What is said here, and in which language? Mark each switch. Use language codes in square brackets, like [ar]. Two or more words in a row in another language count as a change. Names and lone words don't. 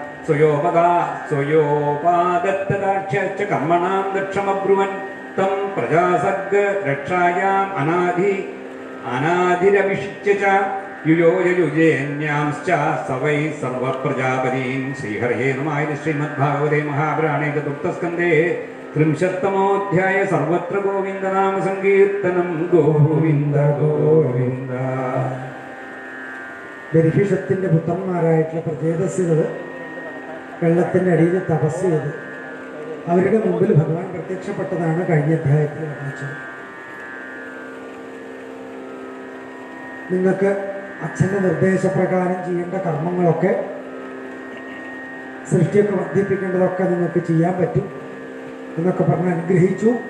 [sa] स्वयोपादत्तदाक्ष्यश्च कर्मणां दक्षमब्रुवन् तम प्रजासर्ग रक्षायाम अनाधिरभिषिच्य च युयोजयुजेन्यांश्च सवै सर्वप्रजापतीन् श्रीहरये नमः. श्रीमद्भागवते महापुराणे चतुर्थस्कन्धे 30तमोऽध्याय सर्वत्र गोविन्दनाम सङ्कीर्तनं गोविन्द गोविन्द. [ml] ബർഹിഷത്തിന്റെ പുത്രന്മാരായിട്ടുള്ള പ്രചേതസ്സുകൾ വെള്ളത്തിന്റെ അടിയിൽ തപസ് ചെയ്ത് അവരുടെ മുമ്പിൽ ഭഗവാൻ പ്രത്യക്ഷപ്പെട്ടതാണ് കഴിഞ്ഞ അധ്യായത്തിൽ വർണ്ണിച്ചത്. നിങ്ങൾക്ക് അച്ഛൻ്റെ നിർദ്ദേശപ്രകാരം ചെയ്യേണ്ട കർമ്മങ്ങളൊക്കെ സൃഷ്ടിയൊക്കെ വർദ്ധിപ്പിക്കേണ്ടതൊക്കെ നിങ്ങൾക്ക് ചെയ്യാൻ പറ്റും എന്നൊക്കെ പറഞ്ഞ് അനുഗ്രഹിച്ചു.